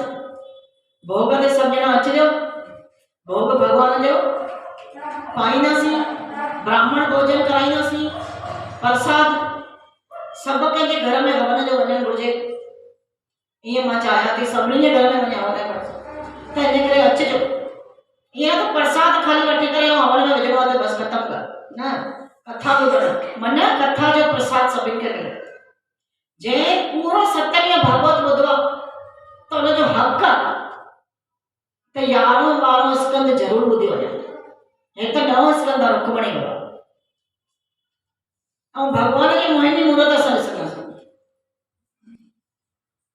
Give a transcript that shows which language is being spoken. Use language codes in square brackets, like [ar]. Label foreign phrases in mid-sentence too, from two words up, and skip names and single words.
[sd] भोग ते सभु ॼणा अचिजो, भोग भॻवान जो पाईंदासीं, ब्राह्मण भोजन कराईंदासीं, प्रसाद सभु कंहिंजे घर में हवन जो वञणु घुरिजे। ईअं मां चाहियां थी सभिनी जे घर में वञे हवन जो, त हिन करे अचिजो। ईअं त प्रसाद खाली वठी करे हवन में विझणो आहे त बसि ख़तमु कर, न कथा ॿुधणु मन कथा जो प्रसाद सभिनि खे मिले। जंहिं पूरो 7 ॾींहं भागवत ॿुधो त हुनजो हक़ आहे त 11 12 स्कंद ज़रूरु ॿुधी वञे। हे त 9 स्कंद रुक्मणी जो आहे, ऐं भॻवान जी मोहिनी मूर्त असां ॾिसंदासीं।